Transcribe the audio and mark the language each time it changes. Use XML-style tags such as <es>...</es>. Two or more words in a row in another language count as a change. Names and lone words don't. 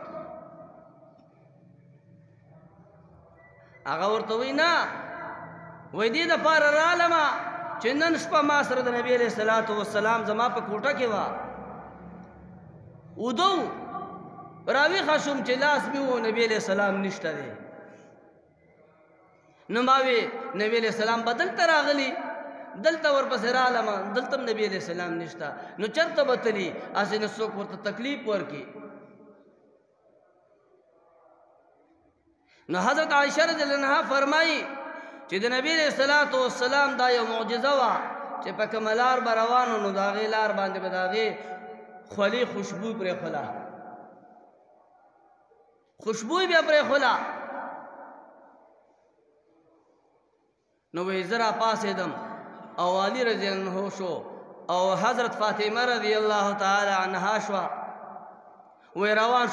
<ps>هغه ورته وی نه وای دې دپاره رالمه چې نن شپه ما سره د نبی</ps> <ar>علیه الصلاۃ والسلام</ar> <ps>زما په کوټه کې وه ودو راویښه شوم چې لاس مې و نبی</ps> <ar>علیه السلام</ar> <ps>نشته دی نو ما وی نبی</ps> <ar>علیه السلام</ar> <ps>به دلته راغلي دلته ورپسې رالمه دلته هم نبی</ps> <ar>علیه السلام</ar> <ps>نشته نو چېرته به تلي هسې نه څوک ورته تکلیف ورکړي نو حضرت عائشہ</ps> <ar>رضی اللہ عنہا</ar> <ps>فرمائی چې د نبی</ps> <ar>علیہ الصلوۃ والسلام</ar> <ps>دا یو معجزه وه چې په کومه لار به روانو نو د هغې لار باندې به د هغې خولې خوشبو پرېښوله خوشبو یې بیا پرېښوله نو وایي زه راپاڅېدم او علي</ps> <ar>رضی الله عنه</ar> <ps>شو او حضرت فاطمه</ps> <ar>رضی الله تعالی عنها</ar> <ps>شوه وایي روان شو</ps>